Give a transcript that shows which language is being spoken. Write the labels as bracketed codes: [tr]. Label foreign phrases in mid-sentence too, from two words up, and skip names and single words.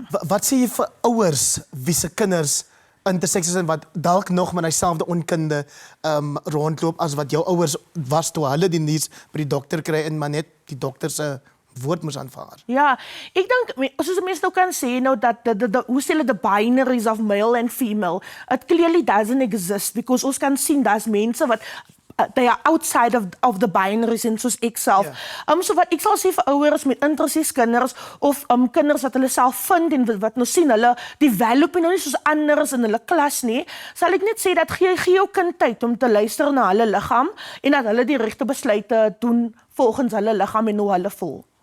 [af] Wat sê jy vir ouers wie se kinders interseks is en wat dalk nog met dieselfde onkunde rondloop as wat jou ouers was toe hulle die nuus by die dokter kry en maar net die dokter se woord moes aanvaar? Ja, ek dink, soos mense nou kan sê, nou dat hoe sê hulle [en] the binaries of male and female, it clearly doesn't exist, because [af] ons kan sien daar's mense wat [en] they are outside of the binaries [af] en soos ek self. So wat ek sal sê vir ouers met intersex kinders of kinders wat hulle self vind en wat nou sien hulle develop en nou nie soos anders in hulle klas nie, sal ek net sê dat gee jou kind tyd om te luister na hulle liggaam en dat hulle die regte besluite doen volgens hulle liggaam en hoe hulle voel.